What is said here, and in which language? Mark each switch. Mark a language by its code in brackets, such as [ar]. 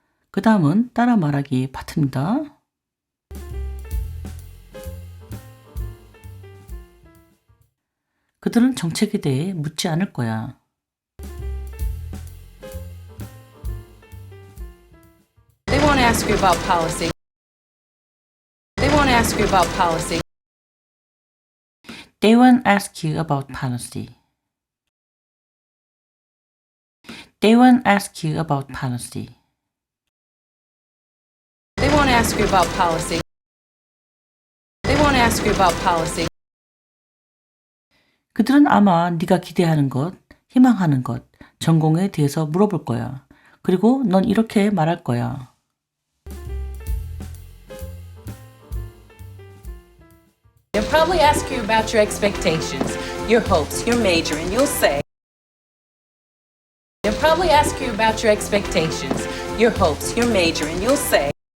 [ko] 그 다음은 따라 말하기 파트입니다. 그들은 정책에 대해 묻지 않을 거야. [en] They won't ask you about policy. They won't ask you about policy. They won't ask you about policy. They won't ask you about policy. They won't ask you about policy. They won't ask you about policy. [ko] 그들은 아마 네가 기대하는 것, 희망하는 것, 전공에 대해서 물어볼 거야. 그리고 넌 이렇게 말할 거야. [en] They'll probably ask you about your expectations, your hopes, your major, and you'll say, They'll probably ask you about your expectations, your hopes, your major, and you'll say,